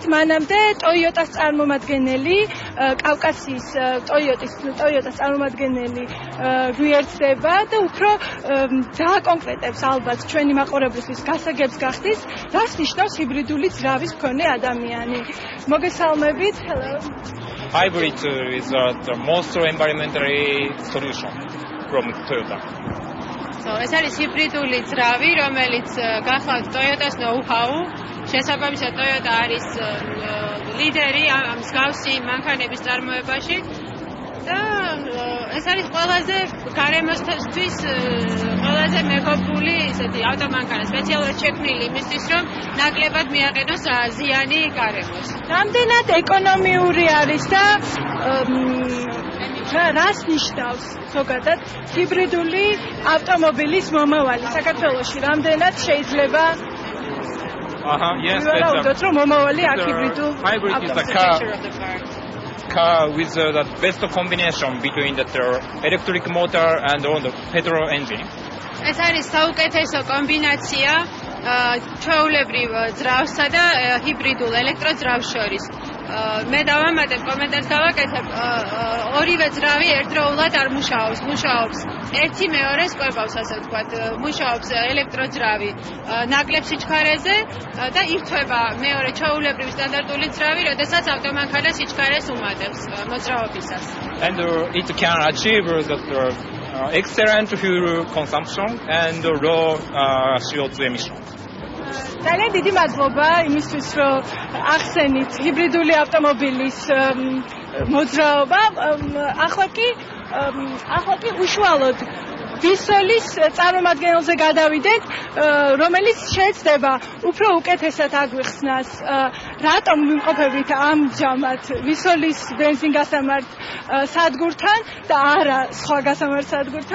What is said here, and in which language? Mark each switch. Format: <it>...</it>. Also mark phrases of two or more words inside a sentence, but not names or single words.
<ka>მანამდე Toyota-ს წარმომადგენელი, კავკასიის Toyota-ს წარმომადგენელი გვიერთდება და უფრო დააკონკრეტებს ალბათ ჩვენი მაყურებლისთვის გასაგებს გახდის, რას ნიშნავს ჰიბრიდული ძრავის მქონე ადამიანი. მოგესალმებით.</ka> <en>Hello. Hybrid is the most environmentally solution from Toyota.</en> <ka>ეს არის ჰიბრიდული ძრავი, რომელიც გახლავთ Toyota-ს know-how. შესაბამისად, Toyota არის ლიდერი ამ მსგავსი მანქანების წარმოებაში. და ეს არის ყველაზე გარემოსთვის ყველაზე მეგობრული ესეთი ავტომანქანა, სპეციალურად შექმნილი იმისთვის, რომ ნაკლებად მიაყენოს ზიანი გარემოს. რამდენად ეკონომიური არის და რას ნიშნავს ზოგადად ჰიბრიდული ავტომობილის მომავალი საქართველოში? რამდენად შეიძლება yes, ვარაუდოთ, რომ მომავალი აქ ჰიბრიდულ</ka> <en>hybrid is the car with the best combination between the electric motor and the petrol engine.</en> <ka>ეს არის საუკეთესო კომბინაცია ჩვეულებრივ ძრავსა და ჰიბრიდულ ელექტროძრავს შორის. მე დავამატებ კომენტარს გავაკეთებ, ორივე ძრავი ერთდროულად არ მუშაობს. ერთი მეორეს კვებავს, ასე ვთქვათ, მუშაობს ელექტროძრავი ნაკლებ სიჩქარეზე და ირთვება მეორე ჩვეულებრივი სტანდარტული ძრავი, როდესაც ავტომანქანა სიჩქარეს უმატებს მოძრაობისას.</ka> <en>And it can achieve the excellent fuel consumption and low CO2 emissions.</en> <ka>ძალიან დიდი მადლობა იმისთვის, რომ ახსენით ჰიბრიდული ავტომობილის მოძრაობა. ახლა კი უშუალოდ ვისოლის წარმომადგენელზე გადავიდეთ, რომელიც შეეცდება უფრო უკეთესად აგვიხსნას, რატომ ვიმყოფებით ამჟამად ვისოლის ბენზინგასამართ სადგურთან და არა სხვა გასამართ სადგურთან.</ka>